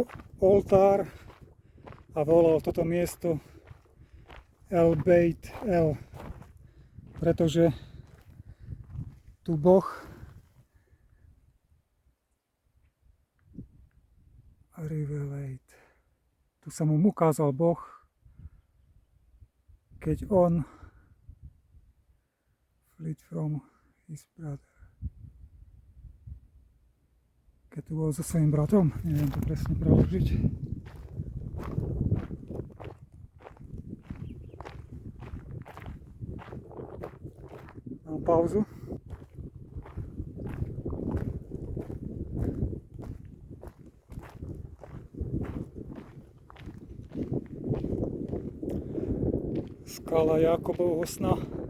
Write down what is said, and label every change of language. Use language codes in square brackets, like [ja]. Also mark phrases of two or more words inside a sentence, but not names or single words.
[sk] oltár a volal toto miesto El Beit El, pretože tu Boh revelate. Tu sa mu ukázal Boh, keď on [en] fled from his brother. [sk] Keď tu bol so svojím bratom, neviem to presne preložiť. Mám pauzu. Skala Jákobovho sna.